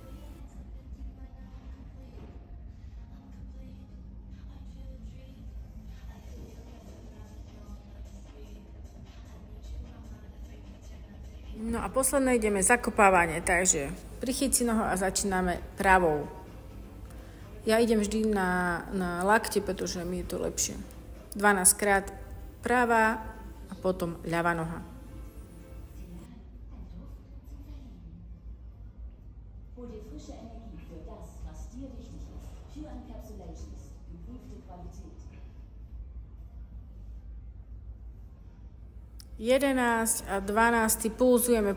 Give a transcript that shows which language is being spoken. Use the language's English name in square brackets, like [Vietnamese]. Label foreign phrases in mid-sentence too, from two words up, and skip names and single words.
[Slovak] No a posledné ideme zakopávanie, takže prichyť si nohu a začíname pravou. Ja idem vždy na lakte, pretože mi je to lepšie. 12 krát pravá a potom ľavá noha. [German] Hol dir frische Energie für das, was dir wichtig ist. Pure Encapsulations, geprüfte Qualität. [Slovak] 11 a 12 pulzujeme.